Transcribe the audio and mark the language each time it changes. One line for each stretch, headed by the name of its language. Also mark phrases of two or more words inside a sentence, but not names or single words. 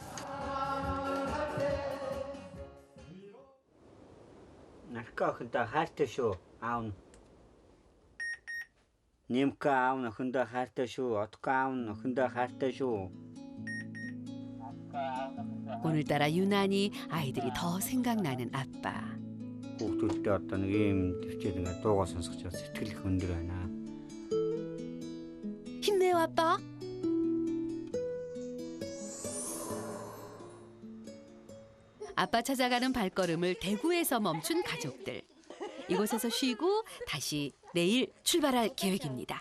Mongolian: Нарка охинтой хайртай шүү. Аав нь. Нимка аав нь охиндоо хайртай шүү. Отко аав нь охиндоо хайртай шүү.
Korean: 오늘따라 유난히 아이들이 더 생각나는 아빠.
Mongolian: Хүүхдүүдтэй одоо нэг юм төвчээд ингээд дуугаа сонсож байгаа сэтгэл их өндөр байна.
Korean: 힘내요, 아빠. 아빠 찾아가는 발걸음을 대구에서 멈춘 가족들. 이곳에서 쉬고 다시 내일 출발할 계획입니다.